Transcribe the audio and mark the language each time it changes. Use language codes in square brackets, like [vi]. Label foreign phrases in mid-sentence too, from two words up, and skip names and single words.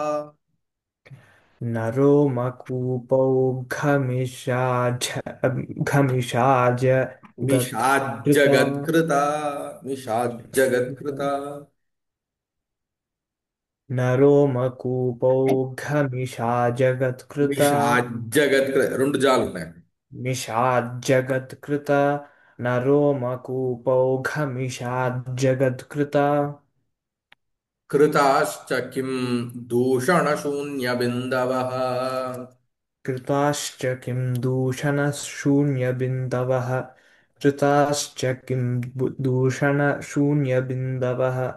[sa] नरो मकूपौ घमिषाज गत्कृता मिषाज्जगत्कृता मिषाज्जगत्कृता नरोमकूपौघमिषा जगत्कृता मिषाज्जगत्कृता [te] రెండు జాలు ఉన్నాయి [sa] मिषाज्जगत्कृता नरोमकूपौघमिषाज्जगत्कृता कृताश्च किं दूषणशून्यबिन्दवः कृताश्च किं दूषणशून्यबिन्दवः कृताश्च किं दूषणशून्यबिन्दवः